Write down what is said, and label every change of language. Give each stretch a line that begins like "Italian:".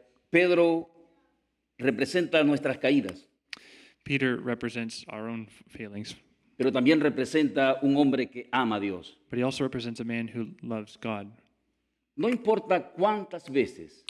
Spanish: Pedro representa nuestras caídas,
English: Peter represents our own feelings,
Spanish: pero también representa un hombre que ama a Dios.
English: but he also represents a man who loves God.
Spanish: No importa cuántas veces